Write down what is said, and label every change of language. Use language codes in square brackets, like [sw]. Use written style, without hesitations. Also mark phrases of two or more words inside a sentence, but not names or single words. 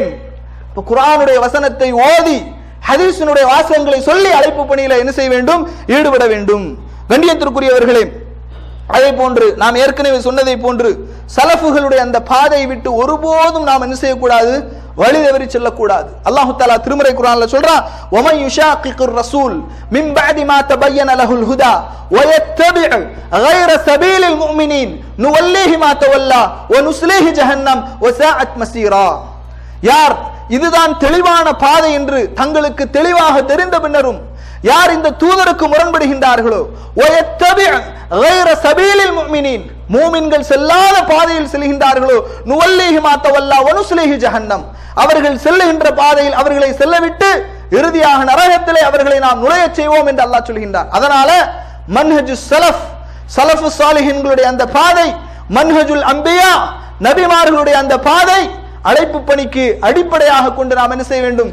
[ta] இப்ப குர்ஆனுடைய வசனத்தை ஓதி ஹதீஸினுடைய வாசகங்களை சொல்லி அழைப்பு பணியில என்ன செய்ய வேண்டும்? ஈடுபட வேண்டும். கண்ணியத்திற்குரியவர்களே, அதே போன்று நாம் ஏற்கனவே சொன்னதை போன்று சலஃபுகளுடைய அந்த பாதையை விட்டு ஒருபோதும் நாம் என்ன செய்யக்கூடாது? வழி தவறி செல்லக்கூடாது. அல்லாஹ் தஆலா திருமறை குர்ஆன்ல சொல்றான், [ar] وَمَن يُشَاقِقِ الرَّسُولَ مِن بَعْدِ مَا تَبَيَّنَ لَهُ الْهُدَى وَيَتَّبِعْ غَيْرَ سَبِيلِ الْمُؤْمِنِينَ نُوَلِّهِ مَا تَوَلَّى وَنُصْلِهِ جَهَنَّمَ وَسَاءَتْ مَصِيرًا. [ta] யார் இதுதான் தெளிவான பாதை என்று தங்களுக்கு தெளிவாக தெரிந்த பின்னரும் யார் இந்த தூதருக்கு முரண்படுகின்றார்களோ, [ar] وَيَتَّبِعْ غَيْرَ سَبِيلِ الْمُؤْمِنِينَ [ta] மூமின்கள் செல்லாத பாதையில் செல்கின்றார்களோ, [ar] نوله ما تولى ونصله جهنم [ta] அவர்கள் செல்லுகின்ற பாதையில் அவர்களை செல்லவிட்டு இறுதியாக நரகத்திலே அவர்களை நாம் நுழையச் செய்வோம் என்று அல்லாஹ் சொல்கின்றார். அதனால [ar] منهج سلف [ta] சாலிஹின்களுடைய அந்த பாதை, [ar] منهج الأنبياء [ta] நபிமார்களுடைய அந்த பாதை அழைப்பு பணிக்கு அடிப்படையாக கொண்டு நாம் என்ன செய்ய வேண்டும்?